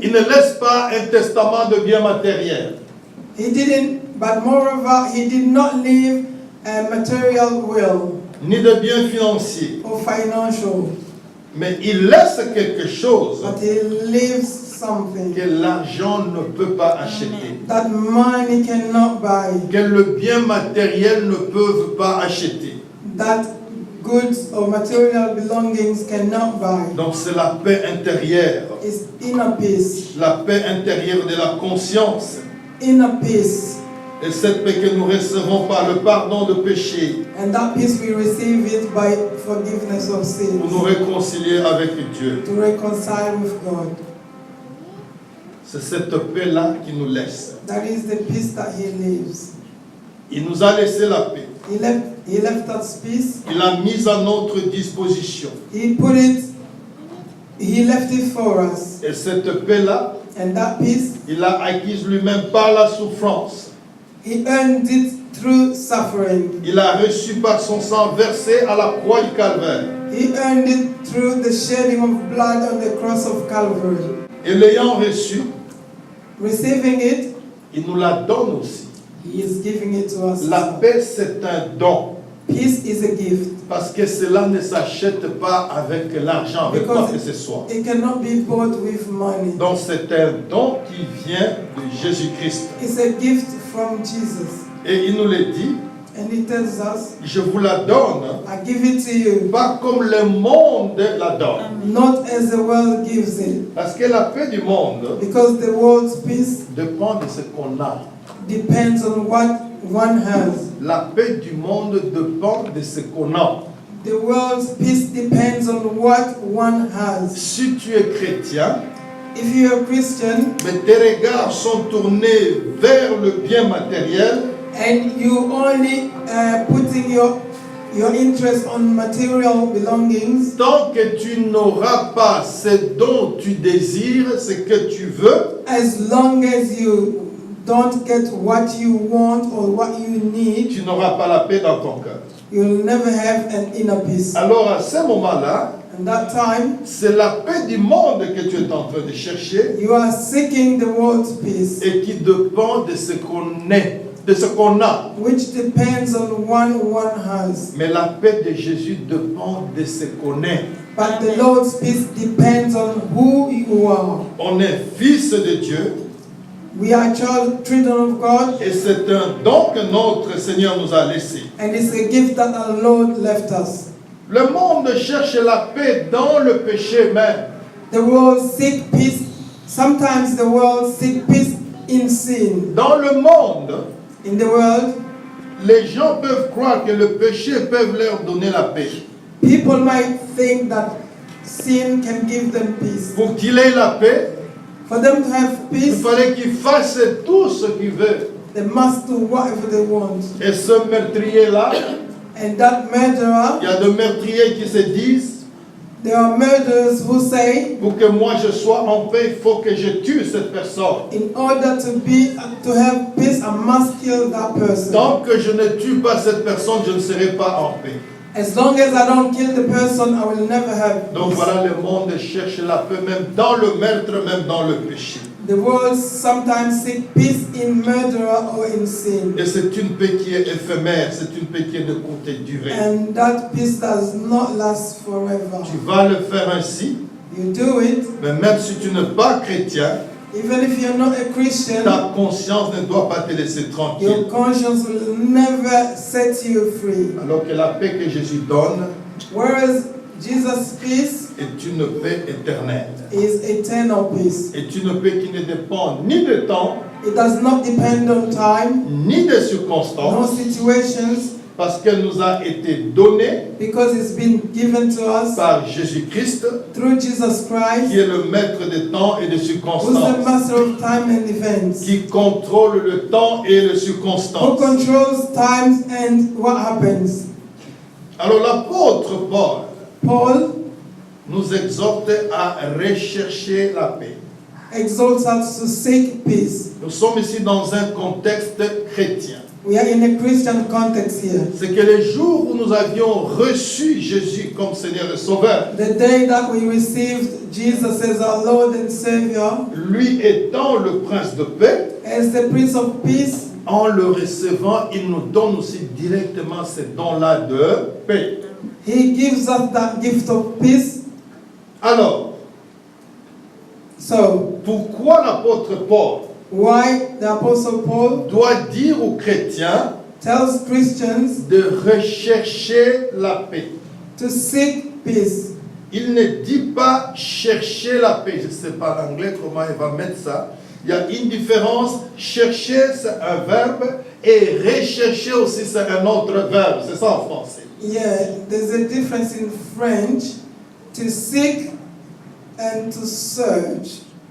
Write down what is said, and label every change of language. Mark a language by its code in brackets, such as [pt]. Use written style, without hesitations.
[fr] il ne laisse pas un testament de biens matériels. [en] he didn't. But moreover, he did not leave a material will [fr] Ni de biens financiers. [en] or financial. [fr] Mais il laisse quelque chose [en] But he leaves something [fr] que l'argent ne peut pas acheter, [en] that money cannot buy, [fr] que le bien matériel ne peut pas acheter. [en] that goods or material belongings cannot buy. [fr] Donc c'est la paix intérieure, [en] It's inner peace. [fr] la paix intérieure de la conscience. [en] Inner peace. [fr] Et cette paix que nous recevons par le pardon de péché, [en] And that peace we receive it by forgiveness of [fr] pour nous [en] sins, [fr] réconcilier avec Dieu. [en] to reconcile with God. [fr] C'est cette paix-là qui nous laisse. [en] That is the peace that he lives. [fr] Il nous a laissé la paix. [en] He left us peace. [fr] Il l'a mise à notre disposition. [en] He left it for us. [fr] Et cette paix-là, [en] And that peace, [fr] il l'a acquise lui-même par la souffrance. [en] he earned it through suffering. [fr] Il a reçu par son sang versé à la croix du Calvaire. [en] He earned it through the shedding of blood on the cross of Calvary. [fr] Et l'ayant reçu, [en] Receiving it, [fr] il nous la donne aussi. [en] he is giving it to us. [fr] La paix, c'est un don. [en] Peace is a gift. [fr] Parce que cela ne s'achète pas avec l'argent, avec quoi [en] Because [fr] que ce soit. [en] it cannot be bought with money. [fr] Donc c'est un don qui vient de Jésus-Christ. [en] It's a gift from Jesus. [fr] Et il nous le dit, [en] And he tells us, [fr] je vous la donne, [en] I give it to you, [fr] pas comme le monde la donne. [en] not as the world gives it. [fr] Parce que la paix du monde [en] Because the world's peace [fr] dépend de ce qu'on a. [en] depends on what one has. [fr] La paix du monde dépend de ce qu'on a. [en] The world's peace depends on what one has. [fr] Si tu es chrétien, [en] If you're a Christian [fr] mais tes regards sont tournés vers le bien matériel, [en] and you only putting your interest on material belongings, [fr] tant que tu n'auras pas ce dont tu désires, ce que tu veux, [en] as long as you don't get what you want or what you need, [fr] tu n'auras pas la paix dans ton cœur. [en] you'll never have an inner peace. [fr] Alors à ce moment-là, [en] And that time, [fr] c'est la paix du monde que tu es en train de chercher [en] you are seeking the world's peace, [fr] et qui dépend de ce qu'on est, de ce qu'on a. [en] which depends on one has. [fr] Mais la paix de Jésus dépend de ce qu'on est. [en] But the Lord's peace depends on who you are. [fr] On est fils de Dieu [en] We are children of God, [fr] et c'est un don que notre Seigneur nous a laissé. [en] and it's a gift that our Lord left us. [fr] Le monde cherche la paix dans le péché même. [en] The world seek peace. Sometimes the world seek peace in sin. [fr] Dans le monde, [en] In the world, [fr] les gens peuvent croire que le péché peut leur donner la paix. [en] people might think that sin can give them peace. [fr] Pour qu'il ait la paix, [en] For them to have [fr] il [en] peace, [fr] fallait qu'ils fassent tout ce qu'ils veulent. [en] they must do whatever they want. [fr] Et ce meurtrier-là, [en] And that murderer, [fr] il y a des meurtriers qui se disent, [en] there are murderers who say, [fr] pour que moi je sois en paix, il faut que je tue cette personne. [en] in order to have peace, I must kill that person. [fr] Tant que je ne tue pas cette personne, je ne serai pas en paix. [en] As long as I don't kill the person, I will never have [fr] Donc [en] peace. [fr] voilà, le monde cherche la paix, même dans le meurtre, même dans le péché. [en] The world sometimes seek peace in murder or in sin. [fr] Et c'est une paix qui est éphémère, c'est une paix qui est de courte durée. [en] And that peace does not last forever. [fr] Tu vas le faire ainsi, [en] You do it, [fr] mais même si tu n'es pas chrétien, [en] even if you're not a Christian, [fr] ta conscience ne doit pas te laisser tranquille. [en] your conscience will never set you free. [fr] Alors que la paix que Jésus donne [en] Whereas Jesus' peace [fr] est une paix éternelle. [en] is eternal peace. [fr] Est une paix qui ne dépend ni de temps, [en] It does not depend on time, [fr] ni de [en] no [fr] circonstances, [en] situations, [fr] parce qu'elle nous a été donnée [en] because it's been given to us [fr] par Jésus-Christ, [en] through Jesus Christ, [fr] qui est le maître des temps et des [en] who's the [fr] circonstances, [en] master of time and events, [fr] qui contrôle le temps et les [en] who [fr] circonstances. [en] controls times and what happens. [fr] Alors l'apôtre Paul [en] Paul [fr] nous exhorte à rechercher la paix. [en] exalts us to seek peace. [fr] Nous sommes ici dans un contexte chrétien. [en] We are in a Christian context here. [fr] C'est que le jour où nous avions reçu Jésus comme Seigneur et Sauveur, [en] The day that we received Jesus as our Lord and Savior, [fr] lui étant le prince de paix, [en] as the Prince of Peace, [fr] en le recevant, il nous donne aussi directement ce don-là de paix. [en] He gives us that gift of peace. [fr] Alors, [en] So, [fr] pourquoi l'apôtre Paul [en] why the Apostle Paul [fr] doit dire aux chrétiens [en] tells Christians [fr] de rechercher la paix? [en] to seek peace? [fr] Il ne dit pas chercher la paix. Je ne sais pas en anglais comment il va mettre ça. Il y a une différence. Chercher, c'est un verbe, et rechercher aussi, c'est un autre verbe. C'est ça en français. [en] Yeah, there's a difference in French to seek and to search.